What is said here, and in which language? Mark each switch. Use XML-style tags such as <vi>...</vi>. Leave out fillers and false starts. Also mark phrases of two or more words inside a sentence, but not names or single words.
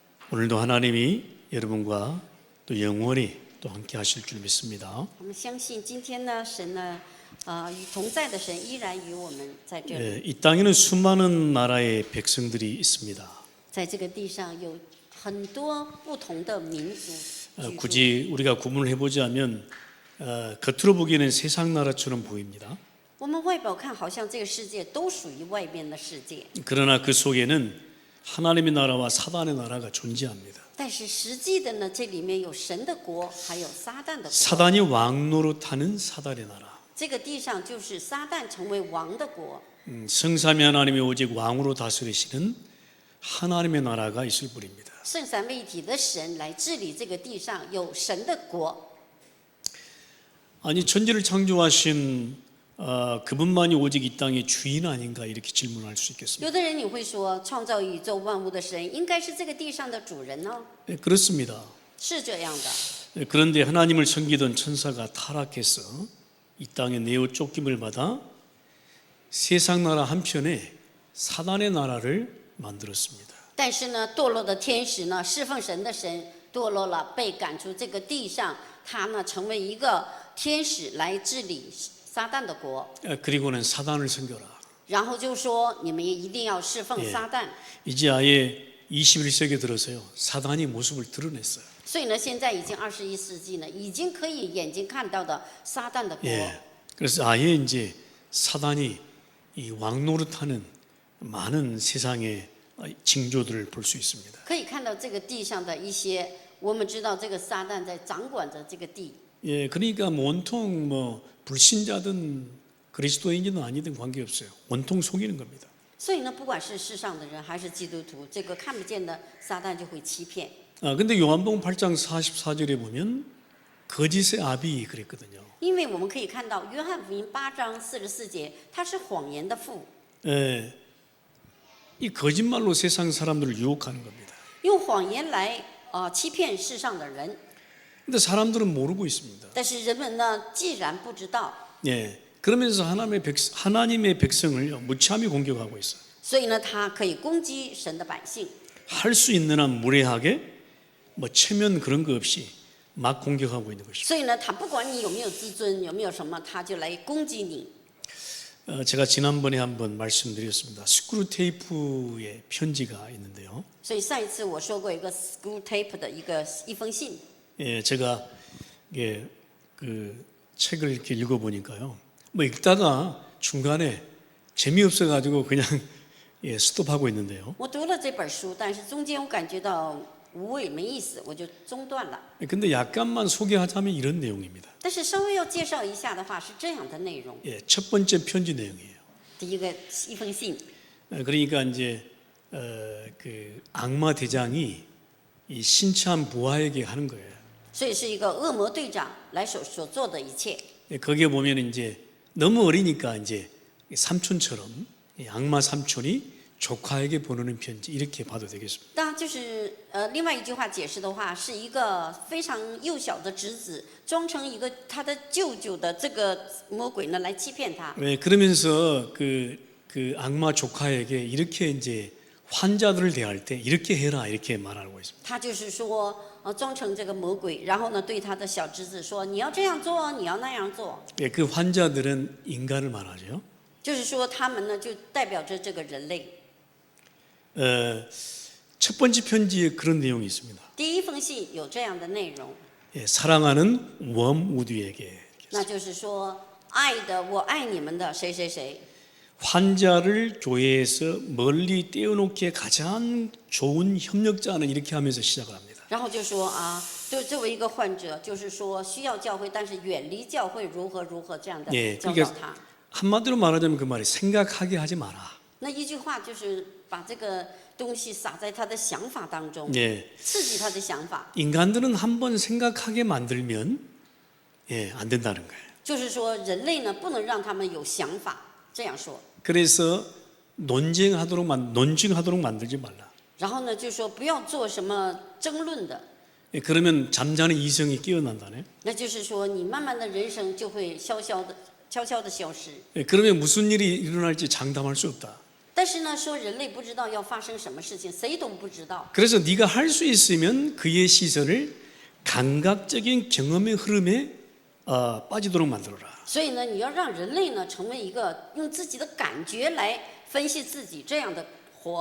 <ko>오늘도 하나님이 여러분과 또 영원히 또 함께 하실 줄 믿습니다.</ko> <zh>我们相信今天呢，神呢，与同在的神依然与我们在这里，</zh> <ko>이 땅에는 수많은 나라의 백성들이 있습니다.</ko> <zh>在这个地上有很多不同的民族居住。</zh> <ko>굳이 우리가 구분을 해보자면 겉으로 보기에는 세상 나라처럼 보입니다.</ko> <zh>我们外表看好像这个世界都属于外面的世界，</zh> <ko>그러나 그 속에는 하나님의 나라와 사단의 나라가 존재합니다.</ko> <zh>但是实际的呢，这里面有神的国，还有撒旦的国。</zh> <ko>사단이 왕노릇하는 사단의 나라.</ko> <zh>这个地上就是撒旦成为王的国，</zh> <ko>성삼위 하나님이 오직 왕으로 다스리시는 하나님의 나라가 있을 뿐입니다.</ko> <zh>圣三位一体的神来治理这个地上，有神的国。</zh> <ko>아니 천지를 창조하신 그분만이 오직 이 땅의 주인 아닌가 이렇게 질문할 수 있겠습니다.</ko> <zh>有的人你会说，创造宇宙万物的神应该是这个地上的主人呢？</zh> <ko>네, 그렇습니다.</ko> <zh>是这样的。</zh> <ko>네, 그런데 하나님을 섬기던 천사가 타락해서 이 땅에 내어 쫓김을 받아 세상 나라 한편에 사단의 나라를 만들었습니다.</ko> <zh>但是呢，堕落的天使呢，侍奉神的神堕落了，被赶出这个地上，他呢成为一个天使来治理撒旦的国，</zh> <ko>그리고는 사단을 섬겨라.</ko> <zh>然后就说你们也一定要侍奉撒旦。</zh> <ko>이제 아예 21세기에 들어서요 사단이 모습을 드러냈어요.</ko> <zh>所以呢，现在已经21世纪呢，已经可以眼睛看到的撒旦的国。</zh> <ko>그래서 아예 이제 사단이 이 왕노릇하는 많은 세상의 징조들을 볼 수 있습니다.</ko> <zh>可以看到这个地上的一些，我们知道这个撒旦在掌管着这个地。</zh> <ko>그러니까 뭐 온통 뭐 불신자든 그리스도인이든 아니든 관계없어요. 온통 속이는 겁니다.</ko> <zh>所以呢，不管是世上的人还是基督徒，这个看不见的撒旦就会欺骗。</zh> <ko>근데 요한복음 8장 44절에 보면 거짓의 아비 그랬거든요.</ko> <zh>因为我们可以看到约翰福音8章44节，他是谎言的父，</zh> <ko>이 거짓말로 세상 사람들을 유혹하는 겁니다.</ko> <zh>用谎言来欺骗世上的人。</zh> <ko>근데 사람들은 모르고 있습니다.</ko> <zh>但是人们呢，既然不知道，</zh> <ko>그러면서 하나님의 백성을 무참히 공격하고 있어요.</ko> <zh>所以呢，他可以攻击神的百姓。</zh> <ko>할 수 있는 한 무례하게 뭐 체면 그런 거 없이 막 공격하고 있는 것이죠.</ko> <zh>所以呢，他不管你有没有自尊，有没有什么，他就来攻击你。</zh> <ko>제가 지난번에 한번 말씀드렸습니다. 스크루테이프의 편지가 있는데요.</ko> <zh>所以上一次我说过一个</zh> <en>school tape</en> <zh>的一封信，</zh> <ko>제가 그 책을 이렇게 읽어보니까요. 뭐 읽다가 중간에 재미없어가지고 그냥 스톱하고 있는데요.</ko> <zh>我读了这本书，但是中间我感觉到无味没意思，我就中断了。</zh> <ko>근데 약간만 소개하자면 이런 내용입니다.</ko> <zh>但是稍微要介绍一下的话，是这样的内容。</zh> <ko>첫 번째 편지 내용이에요.</ko> <zh>第一封信，</zh> <ko>그러니까 이제 그 악마 대장이 이 신참 부하에게 하는 거예요.</ko> <zh>所以是一个恶魔队长来所做的一切。</zh> <ko>거기에 보면 이제 너무 어리니까 이제 삼촌처럼 악마 삼촌이 조카에게 보내는 편지 이렇게 봐도 되겠습니다.</ko> <zh>当然就是另外一句话解释的话，是一个非常幼小的侄子装成一个他的舅舅的这个魔鬼呢来欺骗他。</zh> <ko>그러면서 그 악마 조카에게 이렇게 이제 환자들을 대할 때 이렇게 해라 이렇게 말하고 있습니다.</ko> <zh>他就是说装成这个魔鬼，然后呢对他的小侄子说你要这样做，你要那样做。</zh> <ko>그 환자들은 인간을 말하죠.</ko> <zh>就是说他们呢就代表着这个人类。</zh> <ko>첫 번째 편지에 그런 내용이 있습니다.</ko> <zh>第一封信有这样的内容，</zh> <ko>사랑하는 웜우드에게</ko> <zh>那就是说爱的我爱你们的谁谁谁。</zh> <ko>환자를 교회에서 멀리 떼어놓기에 가장 좋은 협력자는 이렇게 하면서 시작을 합니다.</ko> <zh>然后就说对作为一个患者，就是说需要教会，但是远离教会如何如何这样的教导他。</zh> <ko>한마디로 말하자면 그 말이 생각하게 하지 마라.</ko> <zh>那一句话就是把这个东西撒在他的想法当中， 刺激他的想法。</zh> <ko>인간들은 한번 생각하게 만들면 안 된다는 거예요.</ko> <zh>就是说人类呢不能让他们有想法，这样说。</zh> <ko>그래서 논쟁하도록 만들지 말라.</ko> <zh>然后呢就说不要做什么争论的，</zh> <ko>그러면 잠자는 이성이 깨어난다네.</ko> <zh>那就是说你慢慢的人生就会悄悄的消失。</zh> <ko>그러면 무슨 일이 일어날지 장담할 수 없다.</ko> <zh>但是呢，说人类不知道要发生什么事情，谁都不知道。</zh> <ko>그래서 네가 할 수 있으면 그의 시선을 감각적인 경험의 흐름에 빠지도록 만들어라.</ko> <zh>所以呢，你要让人类呢成为一个用自己的感觉来分析自己这样的活。</zh>